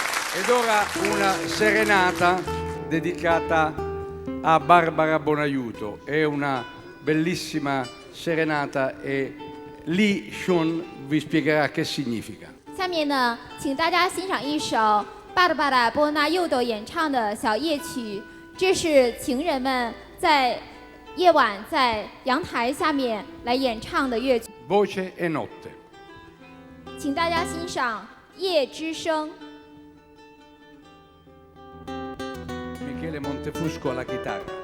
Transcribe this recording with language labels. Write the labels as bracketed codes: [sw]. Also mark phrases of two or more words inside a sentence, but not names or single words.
[it] Ed ora una serenata dedicata a Barbara Bonaiuto. È una bellissima serenata e Li Shun vi spiegherà che significa. [zh] 下面呢，请大家欣赏一首巴尔巴拉·波纳佑斗演唱的小夜曲，这是情人们在夜晚在阳台下面来演唱的乐曲。 [it] Voce e notte. [zh] 请大家欣赏《夜之声》。 [it] Michele Montefusco alla chitarra.